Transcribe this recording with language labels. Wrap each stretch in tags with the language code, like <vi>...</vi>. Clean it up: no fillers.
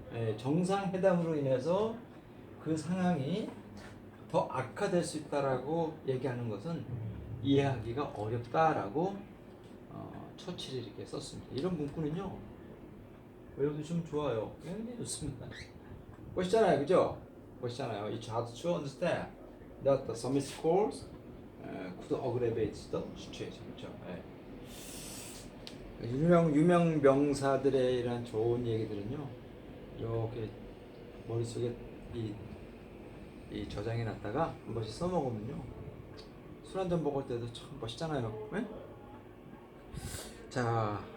<ko>예, 정상회담으로 인해서 그 상황이 더 악화될 수 있다라고 얘기하는 것은 이해하기가 어렵다라고 처칠이 이렇게 썼습니다. 이런 문구는요, 여러분 좀 좋아요. 굉장히 좋습니다. 보시잖아요, 그죠? 보시잖아요.</ko> <en>It's hard to understand that the summit scores could aggravate the situation.</en> <ko>그렇죠? 예. 유명 명사들의 이런 좋은 얘기들은요, 이렇게 머릿속에 이 저장해 놨다가 한 번씩 써먹으면요, 술 한잔 먹을 때도 참 멋있잖아요. 네? 자,</ko>